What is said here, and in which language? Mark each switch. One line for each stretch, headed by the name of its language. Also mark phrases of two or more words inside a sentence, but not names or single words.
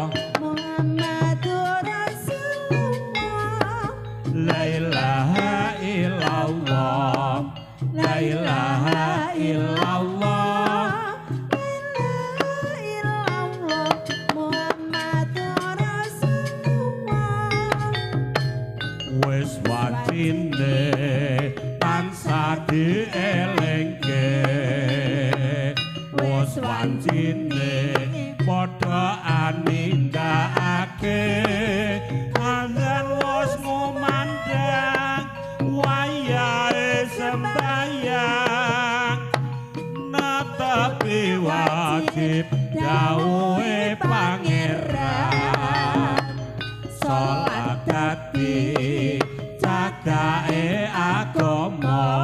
Arabic: محمد رسول الله لا إله إلا الله لا إله إلا الله محمد رسول الله
Javanese: wis wajine tansah dielingke wis wajine padha anindakake azan wis ngumandang wayahe sembayang netepi wajib dawuhe pangeran salat dadi cagake agama